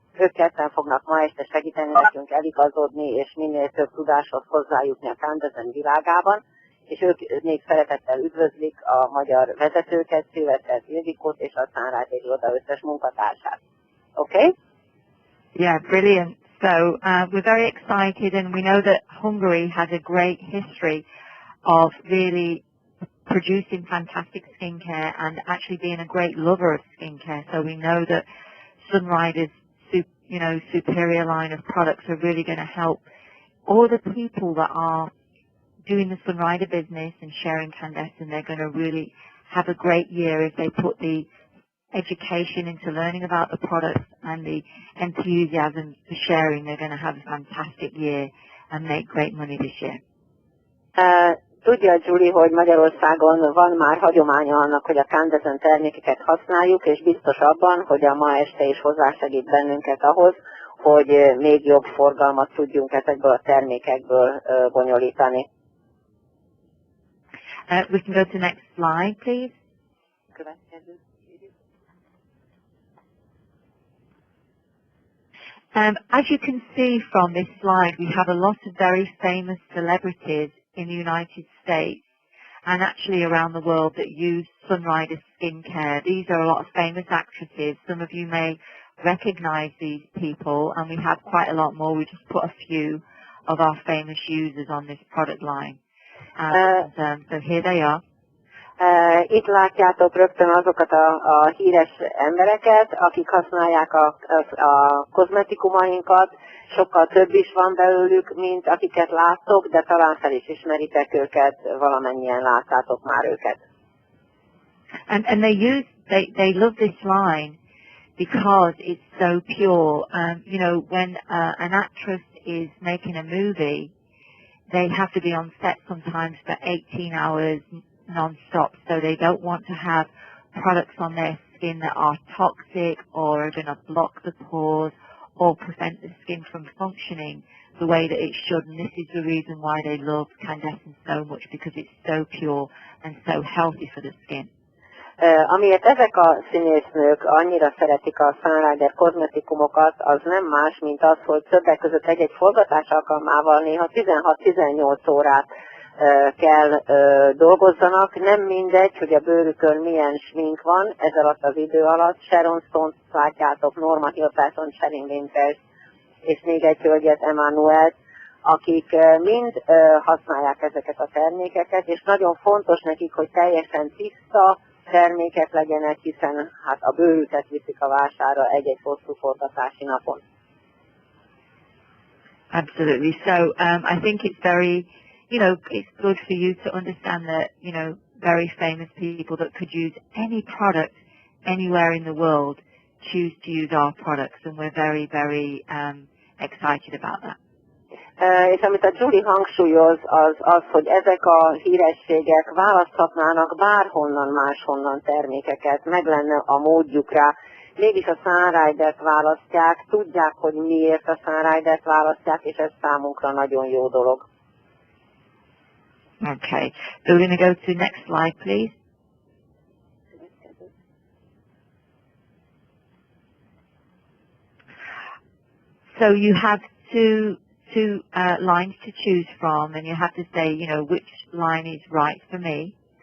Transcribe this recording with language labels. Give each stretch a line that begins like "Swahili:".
Hungarian: Ők ketten fognak ma este segíteni nekünk eligazodni, és minél több tudáshoz hozzájutni a Kandesn világában. És ők még szeretettel üdvözlik a magyar vezetőket, Szilvesztert, Ildikót és a Sunrider iroda összes munkatársát.
English: Okay? Yeah, brilliant. So we're very excited, and we know that Hungary has a great history of really producing fantastic skincare and actually being a great lover of skincare. So we know that Sunrider's superior line of products are really going to help all the people that are doing the Sunrider business and sharing Kandesn. They're going to really have a great year if they put the education into learning about the products and the enthusiasm for sharing. They're going to have a fantastic year and make great money this year.
Hungarian: Tudja, Julie, hogy Magyarországon van már hagyománya annak, hogy a Kandesn termékeket használjuk, és biztos abban, hogy a ma este is hozzásegít bennünket ahhoz, hogy még jobb forgalmat tudjunk ezekből a termékekből bonyolítani.
English: We can go to the next slide, please.
Hungarian: Következő.
English: As you can see from this slide, we have a lot of very famous celebrities in the United States and actually around the world that use Sunrider skincare. These are a lot of famous actresses. Some of you may recognize these people, and we have quite a lot more. We just put a few of our famous users on this product line. So here they are.
Hungarian: Itt látjátok rögtön azokat a híres embereket, akik használják a kozmetikumainkat. Sokkal több is van belőlük, mint akiket láttok, de talán fel is ismeritek őket, valamennyien láttátok már őket.
English: And they love this line because it's so pure. When an actress is making a movie, they have to be on set sometimes for 18 hours non-stop, so they don't want to have products on their skin that are toxic or are going to block the pores or prevent the skin from functioning the way that it should. And this is the reason why they love Kandesn so much, because it's so pure and so healthy for the skin.
Hungarian: Amiért ezek a színésznők annyira szeretik a Sunrider kozmetikumokat, az nem más, mint az, hogy többek között egy-egy forgatás alkalmával néha 16-18 órát kell dolgozzanak. Nem mindegy, hogy a bőrükön milyen smink van ez alatt az idő alatt. Sharon Stone-t látjátok, Norma Hilton, Sherin Winters, és még egy hölgyet, Emmanuelt, akik mind használják ezeket a termékeket, és nagyon fontos nekik, hogy teljesen tiszta termékek legyenek, hiszen hát a bőrüket viszik a vásárra egy-egy hosszú forgatási napon.
English: Absolutely. So I think it's very, it's good for you to understand that, very famous people that could use any product anywhere in the world choose to use our products, and we're very, very excited about that.
Hungarian: És amit a Julie hangsúlyoz, az, hogy ezek a hírességek választhatnának bárhonnan máshonnan termékeket, meg lenne a módjuk rá. Mégis a Sunridert választják, tudják, hogy miért a Sunridert választják, és ez számunkra nagyon jó dolog.
English: Okay, so we're going to go to the next slide, please. So you have to two lines to choose from, and you have to say, you know, which line is right for me.